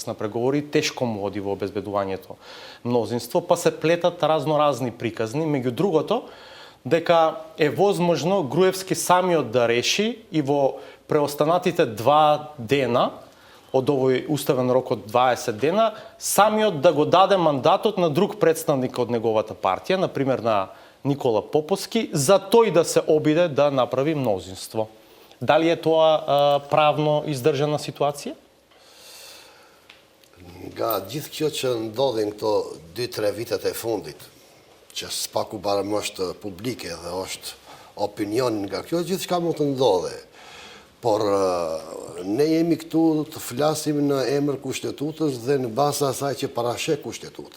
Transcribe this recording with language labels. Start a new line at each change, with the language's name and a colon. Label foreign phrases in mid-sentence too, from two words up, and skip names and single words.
Macedonian: на преговори, тешко му оди во обезбедувањето мнозинство, па се плетат разноразни приказни, меѓу другото дека е возможно Груевски самиот да реши и во преостанатите 2 дена од овој уставен рок од 20 дена, самиот да го даде мандатот на друг представник од неговата партија, например на Никола Поповски, за тој да се обиде да направи мнозинство. Дали е тоа правно издржана ситуација?
Albanian: Gjithë kjo që ndodhin këto 2-3 vitet e fundit, që s'paku barëm është publike dhe është opinion nga kjo, gjithë shka mund të ndodhe. Por ne jemi këtu të flasim në emër kushtetutës dhe në basa asaj që parashek kushtetuta.